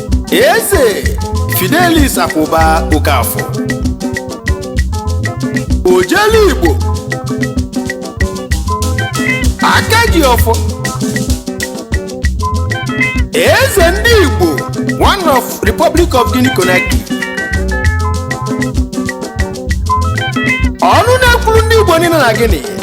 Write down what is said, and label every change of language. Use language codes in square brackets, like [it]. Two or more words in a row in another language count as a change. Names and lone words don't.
[ig] Eze Fidelis Akwụba Okafor. Ojelu Igbo. Aka ji ọfọ. Eze ndị Igbo, [en] one of Republic of Guinea Conakry. [ig] Ọnụ na-ekwuru ndị Igbo niile na Guinea.